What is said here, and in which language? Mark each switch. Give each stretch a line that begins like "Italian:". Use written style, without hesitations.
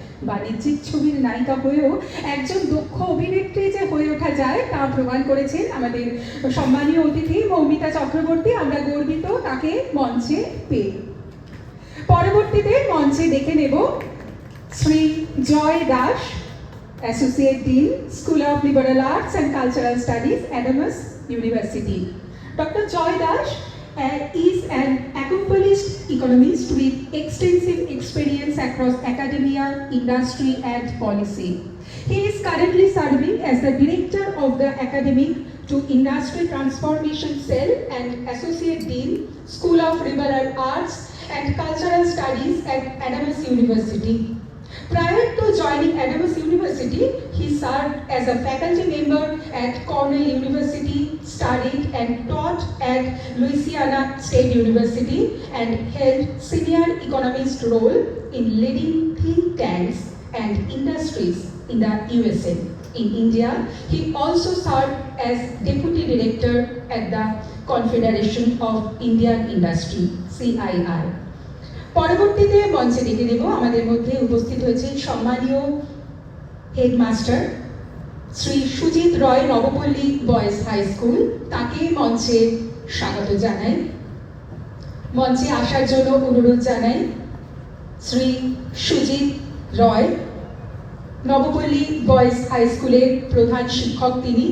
Bangla: বাণিজ্যিক ছবির নায়িকা হয়েও একজন দক্ষ অভিনেত্রী যে হয়ে ওঠা যায় তা প্রমাণ করেছেন আমাদের সম্মানীয় অতিথি মৌমিতা চক্রবর্তী। আমরা গর্বিত তাকে মঞ্চে পেয়ে। পরবর্তীতে মঞ্চে দেখে নেব শ্রী জয় Das, associate dean, school of liberal arts and cultural studies, Adamas university.
English: Dr. Joy Dash is an accomplished economist with extensive experience across academia, industry, and policy. He is currently serving as the Director of the Academic to Industry Transformation Cell and Associate Dean, School of Liberal Arts and Cultural Studies at Adams University. Prior to joining Adams University, he served as a faculty member at Cornell University, studied and taught at Louisiana State University, and held senior economist role in leading think tanks and industries in the USA. In India, he also served as Deputy Director at the Confederation of Indian Industry, CII.
Bangla: পরবর্তীতে মঞ্চে ডেকে নেব আমাদের মধ্যে উপস্থিত হয়েছেন সম্মানীয় headmaster Shri Sujit রয়, Nabapalli boys high school. তাকে মঞ্চে স্বাগত জানাই। মঞ্চে আসার জন্য অনুরোধ জানাই শ্রী সুজিত রয়, নবপল্লী বয়েজ হাই স্কুলের প্রধান শিক্ষক তিনি।